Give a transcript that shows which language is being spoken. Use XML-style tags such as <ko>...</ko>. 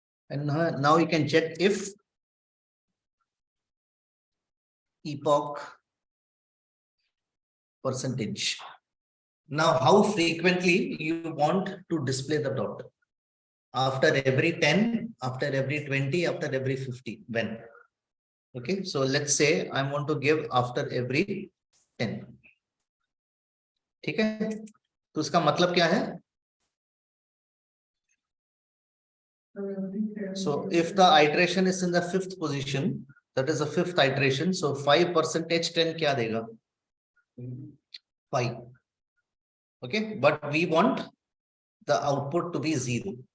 <en>And now you can check if epoch percentage. Now, how frequently you want to display the dot? After every 10, after every 20, after every 50, when? Okay, so let's say I want to give after every 10.</en> <hi>ठीक है, तो उसका मतलब क्या है?</hi> <en>So if the iteration is in the 5th position, that is the 5th iteration, so 5% 10</en> <hi>क्या देगा?</hi> <en>5. Okay, but we want the output to be 0.</en>